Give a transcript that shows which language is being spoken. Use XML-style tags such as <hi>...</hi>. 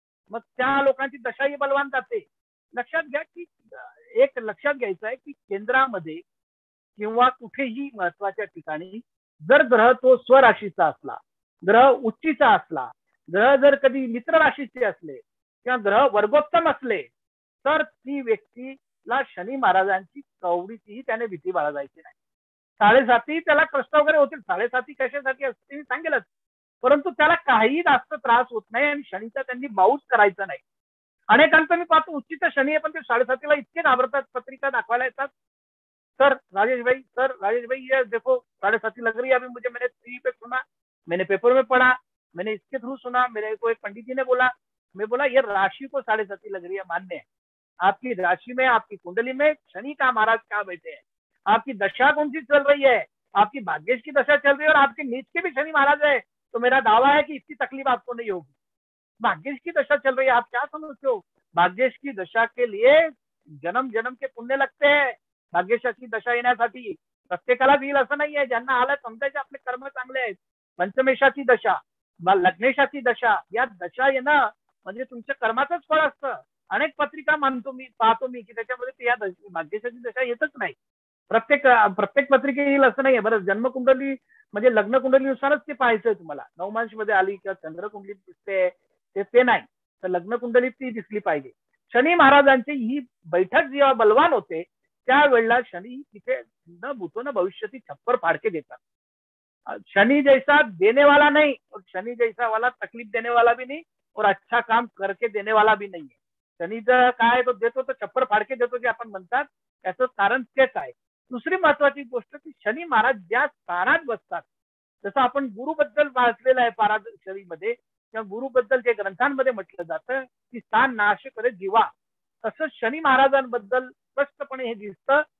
<mr>मग त्या लोकांची दशाही बलवान जाते. लक्षात घ्या की एक लक्षात घ्यायचं आहे की केंद्रामध्ये किंवा कुठेही महत्वाच्या ठिकाणी जर ग्रह तो स्वराशीचा असला, ग्रह उच्चीचा असला, ग्रह जर कधी मित्र राशीचे असले किंवा ग्रह वर्गोत्तम असले तर ती व्यक्तीला शनी महाराजांची कवडीचीही त्याने भीती बाळगायची नाही. 7.5 त्याला कष्ट वगैरे होतील, 7.5 कशासाठी असते मी सांगेलच, परंतु त्याला काही जास्त त्रास होत नाही आणि शनीचा त्यांनी बाऊच करायचा नाही. अनेकांचं मी पाहतो उच्चीचा शनी आहे पण ते 7.5 इतके घाबरतात, पत्रिका दाखवायला येतात,</mr> <hi>सर राजेश भाई ये देखो 7.5 लग रही है अभी मुझे, मैंने टीवी पे सुना, मैंने पेपर में पढ़ा, मैंने इसके थ्रू सुना, मेरे को एक पंडित जी ने बोला, मैं बोला ये राशि को 7.5 लग रही है, मान्य है आपकी राशि में, आपकी कुंडली में शनि का महाराज क्या बैठे हैं, आपकी दशा कौन सी चल रही है, आपकी भाग्येश की दशा चल रही है और आपके नीच के भी शनि महाराज है, तो मेरा दावा है कि इसकी तकलीफ आपको नहीं होगी. भाग्येश की दशा चल रही है, आप क्या समझते हो, भाग्येश की दशा के लिए जन्म जन्म के पुण्य लगते हैं.</hi> <mr>भाग्येशाची दशा येण्यासाठी प्रत्येकाला येईल असं नाहीये, ज्यांना आलं समजायचे आपले कर्म चांगले आहेत. पंचमेशाची दशा, लग्नेशाची दशा, या दशा येणं म्हणजे तुमच्या कर्माचंच फळ असतं. अनेक पत्रिका मानतो मी, पाहतो मी की त्याच्यामध्ये या भाग्येशाची दशा येतच नाही. प्रत्येक पत्रिका येईल असं नाहीये. बरं, जन्मकुंडली म्हणजे लग्न कुंडलीनुसारच ते पाहायचंय तुम्हाला, नवमांश मध्ये आली किंवा चंद्रकुंडलीत दिसते ते नाही, तर लग्न कुंडलीत ती दिसली पाहिजे. शनी महाराजांची ही बैठक जेव्हा बलवान होते त्यावेळेला शनी तिथे न भूतो न भविष्यती</mr> <hi>छप्पर फाड़के</hi> <mr>देतात.</mr> <hi>शनि जैसा देने वाला नहीं और शनि जैसा वाला तकलीफ देने वाला भी नहीं और अच्छा काम करके देने वाला भी नहीं है.</hi> <mr>शनीचं काय तो देतो तो छप्पर फाडके देतो जे आपण म्हणतात, त्याचं कारण तेच आहे. दुसरी महत्वाची गोष्ट की शनी महाराज ज्या स्थानात बसतात, जसं आपण गुरुबद्दल वाचलेलं आहे पाराशरीमध्ये किंवा गुरुबद्दल जे ग्रंथांमध्ये म्हटलं जातं की स्थान नाश करे जीवा, तसं शनी महाराजांबद्दल स्पष्टपणे हे दिसतं.</mr>